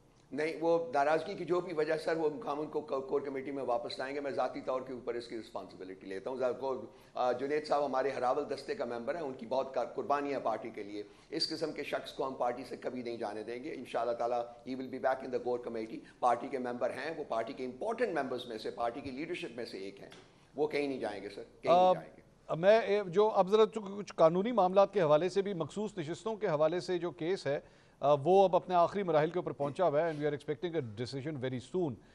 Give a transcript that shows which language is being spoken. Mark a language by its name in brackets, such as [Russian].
[Urdu] نہیں، وہ ناراضگی کی جو بھی وجہ سر، وہ ہم ان کو کور کمیٹی میں واپس لائیں گے. میں ذاتی طور کے اوپر اس کی رسپانسبلٹی لیتا ہوں. جنید صاحب ہمارے ہراول دستے کا ممبر ہیں، ان کی بہت قربانی ہے پارٹی کے لیے. اس قسم کے شخص کو ہم پارٹی سے کبھی نہیں جانے دیں گے. [English] انشاءاللہ تعالیٰ he will be back in the core committee. [Urdu] Party کے ممبر ہیں، وہ پارٹی کے امپورٹنٹ ممبرز میں سے، پارٹی کی لیڈرشپ میں سے ایک ہیں. وہ کہیں نہیں جائیں گے سر، کہیں نہیں جائیں گے. میں جو اب ذرا کچھ قانونی معاملات کے حوالے سے بھی، مخصوص نشستوں کے حوالے سے جو کیس ہے وہ اب اپنے آخری مراحل کے اوپر پہنچا ہوا ہے [English] And we are expecting a decision very soon.